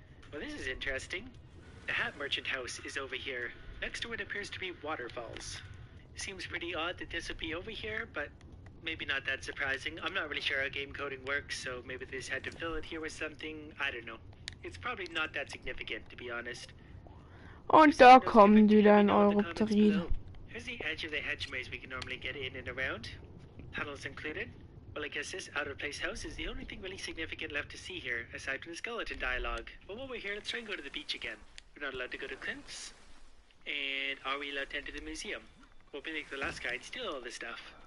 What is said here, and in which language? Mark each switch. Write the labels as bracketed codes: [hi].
[en] Well, this is interesting. The hat merchant house is over here, next to what appears to be waterfalls. Seems pretty odd that this would be over here, but maybe not that surprising. I'm not really sure how game coding works, so maybe they just had to fill it here with something. I don't know. It's probably not that significant, to be honest. [de] Und da kommen die dann, Europterin. [en] Here's the edge of the hedge maze we can normally get in and around. Tunnels included. Well, I guess this out-of-place house is the only thing really significant left to see here, aside from the skeleton dialogue. But while we're here, let's try and go to the beach again. We're not allowed to go to Clint's. And are we allowed to enter the museum? We'll be like the last guy and steal all this stuff.